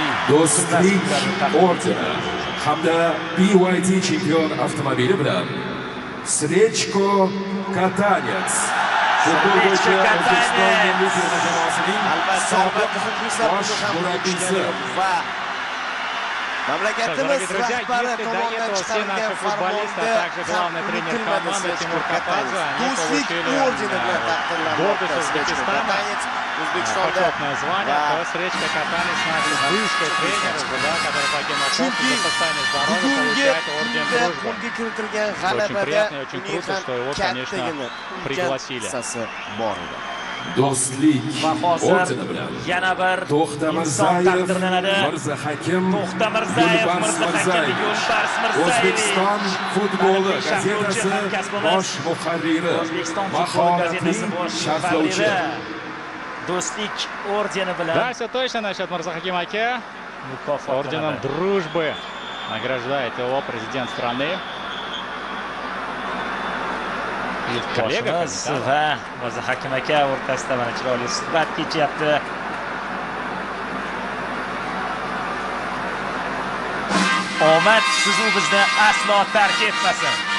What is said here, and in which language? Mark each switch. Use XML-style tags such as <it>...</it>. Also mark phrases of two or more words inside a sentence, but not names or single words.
<uz>do'stlik ordeni hamda BYD chempion avtomobili bilan Srechko Katanets. Futbol bo'yicha O'zbekiston milliy terma jamoasining sobiq bosh murabbiysi va mamlakatimiz rahbari tomonidan chiqarilgan farmonda</uz> <ru>главный тренер команды Тимур Кападзе.</ru> <uz>do'stlik ordeni bilan taqdirlanmoqda.</uz> <ru>Почетное звание, то Сречка Катанец, наш бывший тренер, который покинул корпус за состояние здоровья, получает орден дружбы. Очень приятно и очень круто, что его, конечно, пригласили.</ru> <uz>do'stlik Va hozir ordeni bilan yana bir To'xta inson Mirzayev, taqdirlanadi. Mirzahakim, To'xta Mirzayev, Yo'lbars Mirzahakim, Yo'lbars Mirzayev. O'zbekiston futboli Mana bu gazetasi hamkasbimiz. bosh muharriri, O'zbekiston futbol gazetasi mahoratli bosh sharhlovchi. muharriri do'stlik ordeni</uz> <ru>Да,</ru> <uz>bilan</uz> <ru>все точно насчет Мирзахаким aka. Орденом</ru> <uz>mukofotlanadi.</uz> <ru>дружбы награждает его президент страны.</ru> <uz>Kollega Boshimiz va Mirzahakim aka o'rtasida mana chiroyli suhbat kechyapti. Omad sizu bizni aslo tark etmasin.</uz>